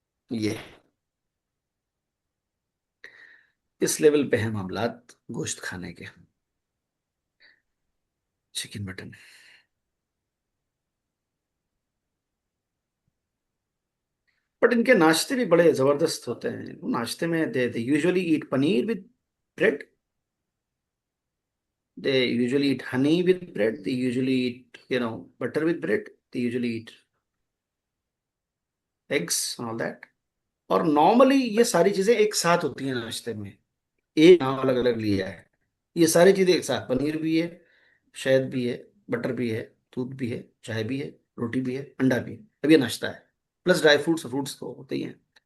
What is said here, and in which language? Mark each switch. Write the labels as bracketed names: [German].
[Hindi] ये इस लेवल पे है मामलात गोश्त खाने के, चिकन मटन. बट इनके नाश्ते भी बड़े जबरदस्त होते हैं. नाश्ते में [English] They usually eat paneer with bread, they usually eat honey with bread, they usually eat, you know, butter with bread, they usually eat eggs and all that. [Hindi] और नॉर्मली ये सारी चीजें एक साथ होती हैं नाश्ते में, एक नाम अलग अलग लिया है. ये सारी चीजें एक साथ, पनीर भी है, शहद भी है, बटर भी है, दूध भी है, चाय भी है, रोटी भी है, अंडा भी है। अब ये नाश्ता है, प्लस ड्राई फ्रूट्स, फ्रूट्स तो होते ही हैं।